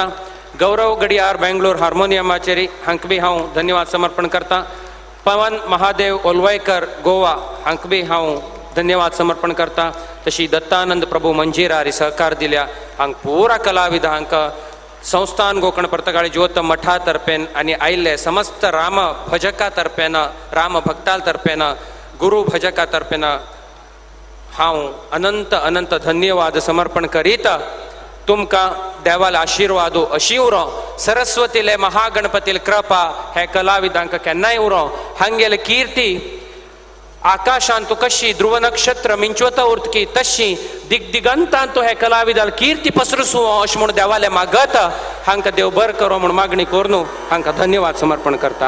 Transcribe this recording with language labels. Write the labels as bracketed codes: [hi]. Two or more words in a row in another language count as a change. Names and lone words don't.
[kok] गौरव गडियार बेंगलोर हार्मोनियमाचेरी हांकवी हांव धन्यवाद समर्पण करता. पवन महादेव ओलवयकर गोवा हांकवी हांव धन्यवाद समर्पण करता. तशी दत्तानंद प्रभू मंजिरारी सहकार दिल्या हांक पुरा कलाविदांक संस्थान गोकर्ण पर्तगाळी ज्योत मठा तर्फेन आनी आयिल्ले समस्त राम भजका तर्फेन राम भक्ताल तर्फेन गुरु भजका तर्फेन हांव अनंत अनंत धन्यवाद समर्पण करीत तुमकां देवाल आशिर्वादू अशी उरो सरस्वतीले महागणपतीले कृपा हे कलाविदांक केन्नाय उरो हांगेले कीर्ती आकाशांत कशी ध्रुव नक्षत्र मिंचवता उरतकी तशी दिग्दिगंतांत हे कलाविदाल कीर्ती पसरसू अशें म्हूण देवाले मागत हांकां देव बर करो म्हूण मागणी करून हांकां धन्यवाद समर्पण करता.